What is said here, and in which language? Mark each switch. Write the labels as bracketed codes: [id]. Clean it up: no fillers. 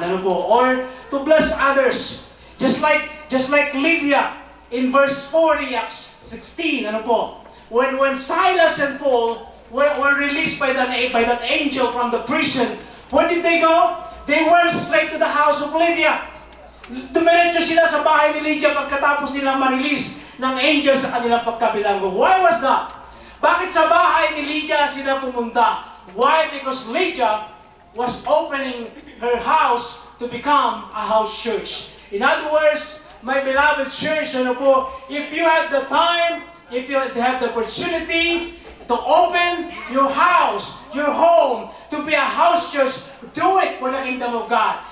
[en] Or to bless others. Just like Lydia in verse 40, Acts 16. When Silas and Paul were released by that angel from the prison, where did they go? They went straight to the house of Lydia. [tl] Dumiretso sila sa bahay ni Lydia pagkatapos nilang ma-release ng angel sa kanilang pagkabilanggo. Why was that? Bakit sa bahay ni Lydia sila pumunta? [en] Why? Because Lydia was opening her house to become a house church. In other words, my beloved church, if you have the time, if you have the opportunity to open your house, your home, to be a house church, do it for the kingdom of God.